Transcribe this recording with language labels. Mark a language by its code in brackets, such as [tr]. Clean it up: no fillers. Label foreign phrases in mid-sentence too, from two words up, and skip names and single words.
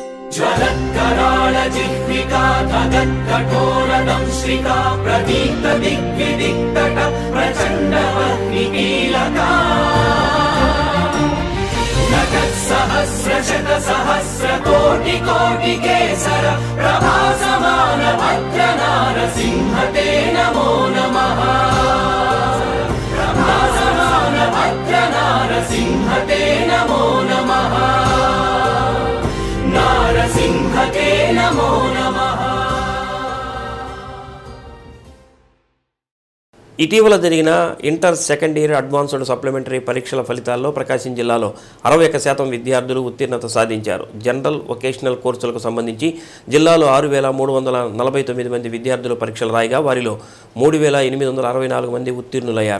[sa] ज्वलत्कराळजिह्विका धगत्कठोरदंश्रिका प्रदीप्तदिग्विदिक्तट प्रचण्डवह्निकीलका नटत्सहस्रशतसहस्रकोटिकोटिकेसर प्रभासमान भद्रनारसिंह ते नमो नमः प्रभासमान भद्रनारसिंह ते नमो नमः नारसिंह ते नमो नमः। [te] ఇటీవల జరిగిన [en] Inter Second Year Advanced Supplementary [te] పరీక్షల ఫలితాల్లో ప్రకాశం జిల్లాలో 61% విద్యార్థులు ఉత్తీర్ణత సాధించారు. [en] General Vocational [te] కోర్సులకు సంబంధించి జిల్లాలో 6,349 మంది విద్యార్థులు పరీక్షలు రాయగా వారిలో 3,864 మంది ఉత్తీర్ణులయ్యారు.